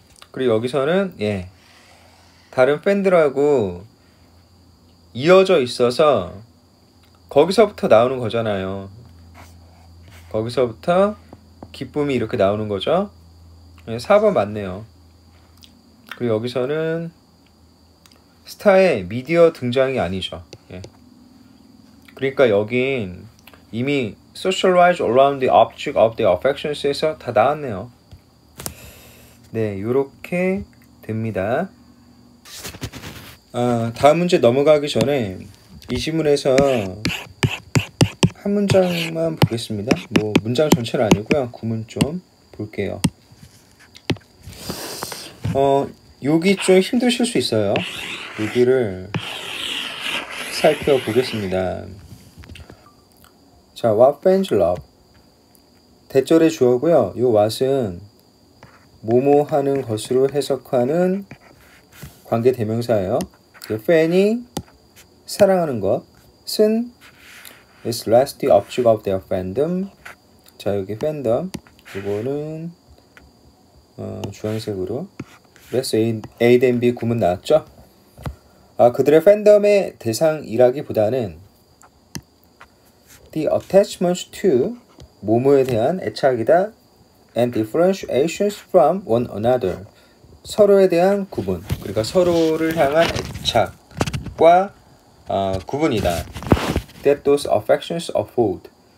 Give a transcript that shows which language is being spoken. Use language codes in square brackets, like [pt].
[ko] 그리고 여기서는 다른 팬들하고 이어져 있어서 거기서부터 나오는 거잖아요. 거기서부터 기쁨이 이렇게 나오는 거죠. 4번 맞네요. 그리고 여기서는 스타의 미디어 등장이 아니죠. 그러니까 여긴 이미 [en] socialize around the object of their affections에서 [ko] 다 나왔네요. 네, 요렇게 됩니다. 다음 문제 넘어가기 전에 이 지문에서 한 문장만 보겠습니다. 뭐 문장 전체는 아니고요. 구문 좀 볼게요. 여기 좀 힘드실 수 있어요. 여기를 살펴보겠습니다. 자, [en] what fans love. [ko] 대절의 주어고요. 요 what은 뭐뭐 하는 것으로 해석하는 관계 대명사예요. 그 팬이 사랑하는 것은 [en] is less the object of their fandom. [ko] 자, 여기 fandom 이거는 주황색으로 [en] less A than B [ko] 구문 나왔죠? 그들의 팬덤의 대상이라기보다는 [en] the attachment to [ko] 뭐뭐에 대한 애착이다. [en] And differentiations from one another. [ko] 서로에 대한 구분. 그러니까 서로를 향한 애착과 구분이다. [en] That those affections afford.